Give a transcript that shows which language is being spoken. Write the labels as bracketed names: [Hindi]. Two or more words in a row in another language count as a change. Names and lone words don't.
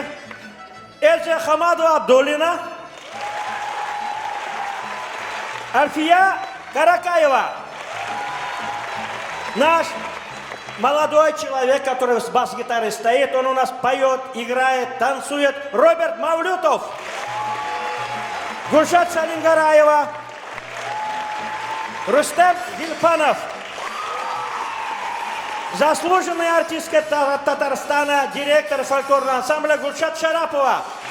[Russian] Эльза Хамадова Абдуллина. Альфия Каракаева. Наш молодой человек, который с бас-гитарой стоит, он у нас поет, играет, танцует. Роберт Мавлютов. Гульшат Салингараева. Рустем Гильпанов. Заслуженная артистка Татарстана, директор фольклорного ансамбля Гульшат Шарапова.